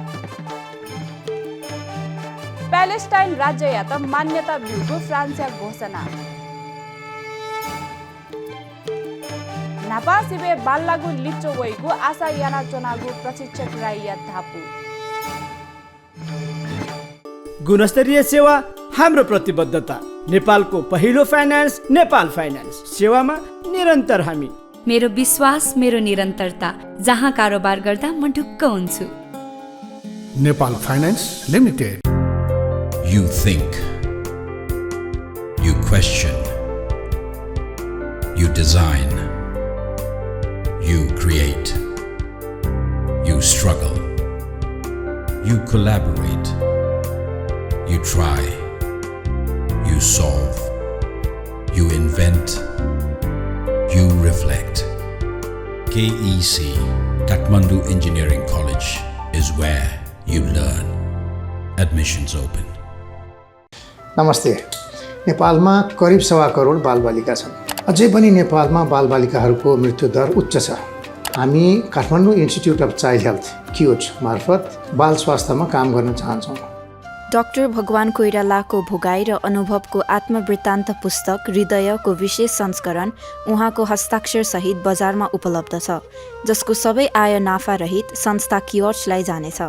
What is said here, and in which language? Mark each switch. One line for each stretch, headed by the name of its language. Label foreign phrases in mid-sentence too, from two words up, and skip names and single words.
Newari: प्यालेस्टाइन राज्ययात मान्यता बिउको फ्रान्सया घोषणा नापा सिबे बाल्लागु लिचो वैगु आशा याना चोनागु प्रशिक्षक राइया धापु
Nepali: गुणस्तरीय सेवा हाम्रो प्रतिबद्धता नेपालको पहिलो फाइनान्स नेपाल फाइनान्स सेवामा निरन्तर हामी मेरो विश्वास मेरो निरन्तरता जहाँ कारोबार गर्दा म ढुक्क हुन्छु नेपाल फाइनान्स लिमिटेड
English: You think, you question, you design, you create, you struggle, you collaborate, you try, you solve, you invent, you reflect. KEC, Kathmandu Engineering College is where you learn. Admissions open.
Nepali: नमस्ते। नेपालमा करिब 1.25 करोड बालबालिका छन्। अझै पनि नेपालमा बालबालिकाहरूको मृत्युदर उच्च छ। हामी काठमाडौँ इन्स्टिट्युट अफ चाइल्ड हेल्थ क्युच मार्फत बाल स्वास्थ्यमा काम गर्न चाहन्छौँ। डाक्टर भगवान कोइरालाको भोगाई र अनुभवको आत्मवृत्तान्त पुस्तक हृदयको विशेष संस्करण उहाँको हस्ताक्षर सहित बजारमा उपलब्ध छ, जसको सबै आय नाफा रहित संस्था कियोर्चलाई जानेछ।